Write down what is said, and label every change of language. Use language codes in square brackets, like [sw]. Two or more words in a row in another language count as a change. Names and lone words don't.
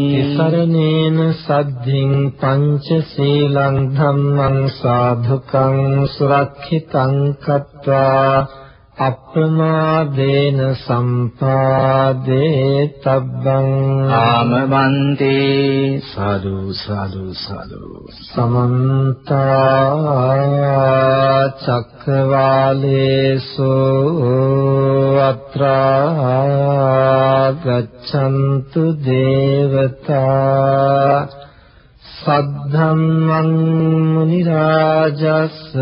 [pi] සරණේන සද්ධින් පංචශීලං ධම්මං සාධුකං සුරක්ෂිතං කତ୍වා අප්‍රමාදේන සම්පාදේ තබ්බං. ආමබන්තේ සාදු සාදු සාදු. සමන්ත චක්කවාලේසු අත්‍රා ගච්ඡන්තු දේවතා සද්ධම්මං මුනි රාජස්